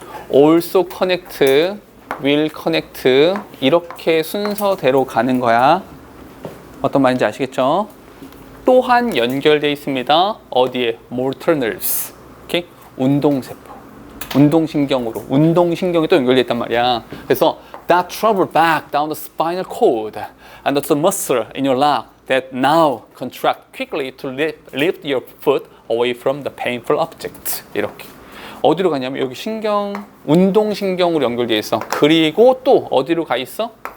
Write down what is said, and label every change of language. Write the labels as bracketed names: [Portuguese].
[English] also connect, will connect [Korean] 이렇게 순서대로 가는 거야. 어떤 말인지 아시겠죠? 또한 연결되어 있습니다. 어디에? motor nerves. 오케이? 운동세포. 운동신경으로. 운동신경이 또 연결되어 있단 말이야. [English] 그래서 that travel back down the spinal cord and the muscle in your leg that now contract quickly to lift your foot away from the painful object. [Korean] 이렇게. 어디로 가냐면 여기 신경, 운동신경으로 연결되어 있어. 그리고 또 어디로 가 있어?